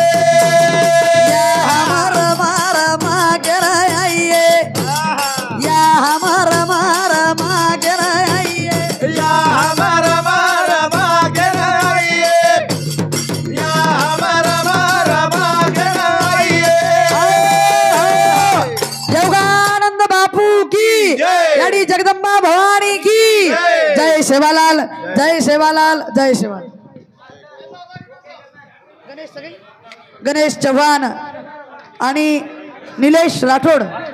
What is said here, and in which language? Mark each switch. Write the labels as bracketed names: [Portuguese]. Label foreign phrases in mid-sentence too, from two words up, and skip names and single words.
[Lambadi] या हमारा मारा मागरा आइये या हमारा मारा मागरा आइये या हमारा मारा मागेर आइये या हमारा मारा मागेर आइये [Hindi] योगानंद बापू की जय। यानी जगदम्बा भवानी की जय। [Marathi] जय सेवालाल जय सेवालाल जय सेवालाल गणेश चव्हाण आणि निलेश राठोड